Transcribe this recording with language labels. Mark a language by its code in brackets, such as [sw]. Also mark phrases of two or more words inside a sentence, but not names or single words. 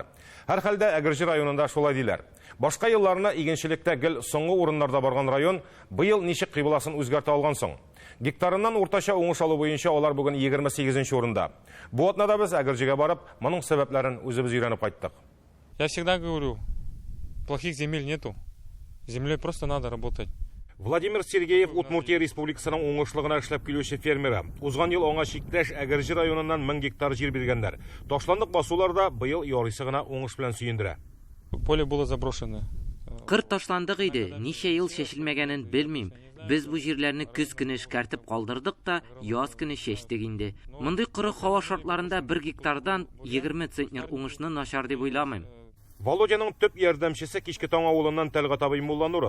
[tt] Һәр хәлдә Әгерҗе районында шулай диләр. Башка елларына игенчелектә гел соңгы урыннарда барган район быел ничек кыйбласын үзгәртә алган соң? Гектарыннан уртача уңыш алу буенча алар бүген 28-нче урында. Бу атнада без Әгерҗегә барып, моның сәбәпләрен үзебез өйрәнеп кайттык. [ru] Я всегда говорю, плохих земель нету. Землей просто надо работать. [tt] Владимир Сергеев Удмуртия Республикасының уңышлыгына эшләп килүче фермеры. Узган ел аңа чиктәш Әгерҗе районыннан 1000 гектар җир биргәннәр. Ташландык басуларда быел ярыйсы гына уңыш белән сөендерә. [ru] Поле было заброшено. [tt] Кыр ташландык иде, ничә ел чәчелмәгәнен белмим. Без бу җирләрне көз көне эшкәртеп калдырдык та, яз көне чәчтек инде. Мондый кырык һава шартларында 1 гектардан 20 центнер уңышны начар дип уйламыйм. Володяның төп ярдәмчесе кичке таң авылыннан Тәлгат абый Муллануров.